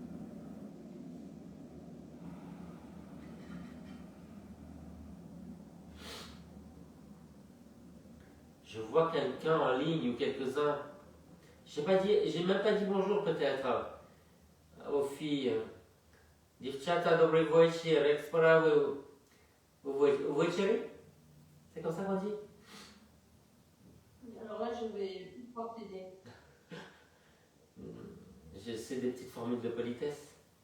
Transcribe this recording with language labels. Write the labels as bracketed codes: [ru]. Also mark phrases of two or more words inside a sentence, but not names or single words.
[fr] Je vois quelqu'un en ligne ou quelques-uns. J'ai même pas dit bonjour peut-être aux filles. [pl] Dziewczata, dobry wieczór, jak sprawy u wieczery? [fr] C'est comme ça qu'on dit? Alors là, je vais pas t'aider. J'essaie des petites formules de politesse.